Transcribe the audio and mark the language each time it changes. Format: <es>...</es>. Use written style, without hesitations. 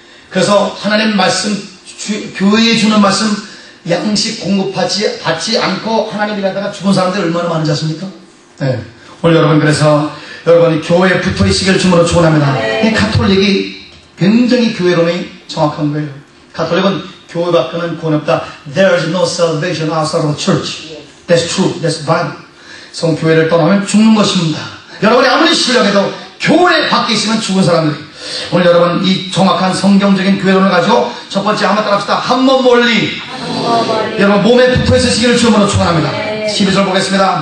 <ko>그래서 하나님 말씀 교회에 주는 말씀 양식 받지 않고 하나님이 갖다가 죽은 사람들이 얼마나 많은지 아십니까? 오늘 여러분 그래서 여러분이 교회에 붙어 있으기를 주님으로 축원합니다. 이 가톨릭이 굉장히 교회론이 정확한 거예요. 가톨릭은 교회 밖에는 구원 없다.</ko> <en>There is no salvation outside of the church. That's true. That's Bible.</en> <ko>성교회를 떠나면 죽는 것입니다. 여러분이 아무리 신령해도 교회 밖에 있으면 죽은 사람들이. 오늘 여러분 이 정확한 성경적인 교회론을 가지고 첫 번째 한번 따라합시다. 한 몸 원리. 여러분 몸에 붙어 있으시기를 주님으로 축원합니다. 12절 보겠습니다.</ko>